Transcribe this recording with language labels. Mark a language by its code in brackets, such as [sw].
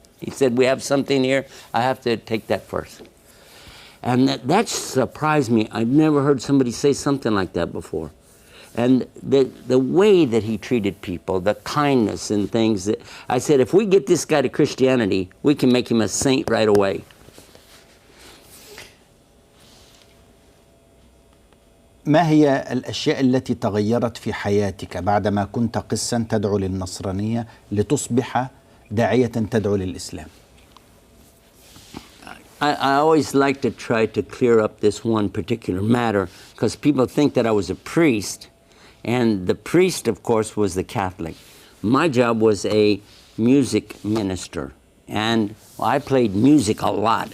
[en] He said, we have something here, I have to take that first. And that surprised me. I'd never heard somebody say something like that before. And the way that he treated people, the kindness and things, that I said, if we get this guy to Christianity, we can make him a saint right away. [ar] ما هي الأشياء التي تغيرت في حياتك بعدما كنت قسا تدعو للنصرانية لتصبح داعية تدعو للإسلام؟ [en] I always like to try to clear up this one particular matter, because people think that I was a priest, and the priest, of course, was the Catholic. My job was a music minister, and I played music a lot.